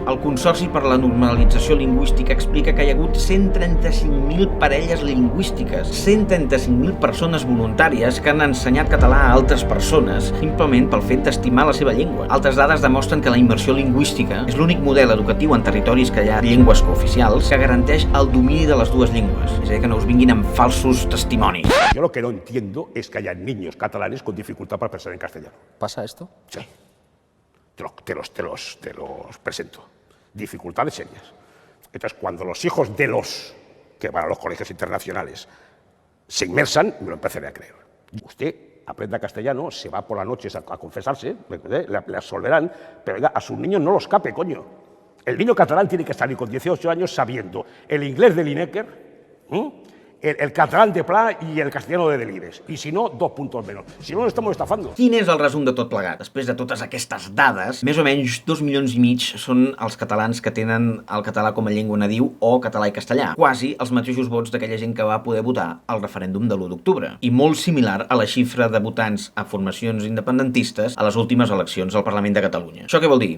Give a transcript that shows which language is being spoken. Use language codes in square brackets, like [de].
[ca] El Consorci per la Normalització Lingüística explica que hi ha hagut 135.000 parelles lingüístiques, 135.000 persones voluntàries que han ensenyat català a altres persones simplement pel fet d'estimar la seva llengua. Altres dades demostren que la immersió lingüística és l'únic model educatiu en territoris que hi ha llengües cooficials que garanteix el domini de les dues llengües. És a dir, que no us vinguin amb falsos testimonis. [es] Yo lo que no entiendo es que haya niños catalanes con dificultad para pensar en castellano. ¿Pasa esto? Sí. Te los presento. Dificultades serias. Entonces, cuando los hijos de los que van a los colegios internacionales se inmersan, me lo empezaré a creer. Usted aprenda castellano, se va por las noches a confesarse, le absolverán, pero oiga, a sus niños no los cape, coño. El niño catalán tiene que salir con 18 años sabiendo el inglés de Lineker, el catalán de Pla i el castellano de Delibes. I si no, 2 puntos menos. Si no, nos estamos estafando. [ca] Quin és el resum de tot plegat? Després de totes aquestes dades, més o menys 2,5 milions són els catalans que tenen el català com a llengua nadiu o català i castellà. Quasi els mateixos vots d'aquella gent que va poder votar al referèndum de l'1 d'octubre. I molt similar a la xifra de votants a formacions independentistes a les últimes eleccions al Parlament de Catalunya. Això què vol dir?